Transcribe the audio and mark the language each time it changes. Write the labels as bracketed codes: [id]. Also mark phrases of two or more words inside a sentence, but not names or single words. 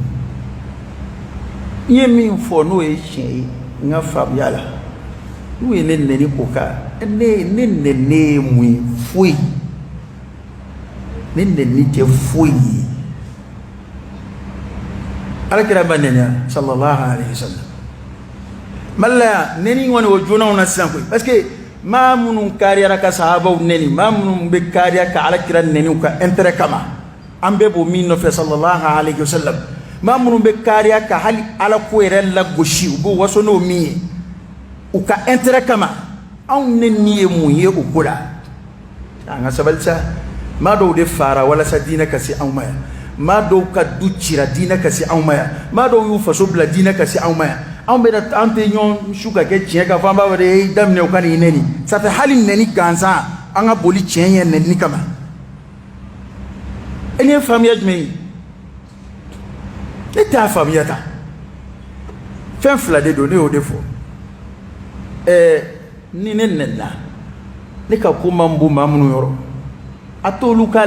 [bm] n ye min fɔ n'o ye tiɲɛ ye n ka faamuya la n'u ye ne nɛni o kan ne nɛni ye mun ye foyi ne nɛni tɛ foyi ye alakira ma nɛni [ar] صلى الله عليه وسلم [bm] Mali la yan nɛni kɔni o jonaw na sisan koyi [fr] parce que [bm] maa minnu kariyara ka sahabaw nɛni maa minnu bɛ kariya ka alakira nɛni u ka intérêt kama an bɛɛ b'o min nɔfɛ [ar] صلى الله عليه وسلم [bm] maa minnu bɛ kariya ka hali ala ko yɛrɛ lagosi u b'o waso n'o min ye u ka intérêt kama anw nɛni ye mun ye o ko la an ka sabali sa maa dɔw de fara walasa diinɛ ka se anw ma yan maa dɔw ka du cira diinɛ ka se anw ma yan maa dɔw y'u faso bila diinɛ ka se anw ma yan anw bɛ an tɛ ɲɔgɔn su ka kɛ tiɲɛ ka fɔ an b'a fɔ de ye daminɛ u ka nin nɛni [fr] ça fait [bm] hali nɛni gansan an ka boli tiɲɛ ye nɛni kama e ni ye faamuya jumɛn ye ne t'a faamuya ta fɛn fila de don ne y'o de fɔ ni ne nɛnina ne ka ko man bon maa minnu yɔrɔ a t'olu ka